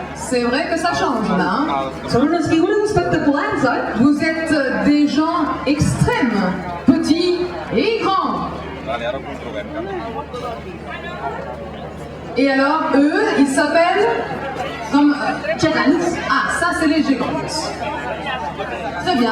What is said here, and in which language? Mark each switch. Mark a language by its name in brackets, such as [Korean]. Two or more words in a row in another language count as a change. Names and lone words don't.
[French] c'est vrai que ça change là. Hein. [Catalan] Són unes figures espectaculars, oi? [French] Vous êtes des gens extrêmes, petits et grands. Et alors, eux, ils s'appellent comme Gegants. Ah, ça, c'est les géants. Très bien.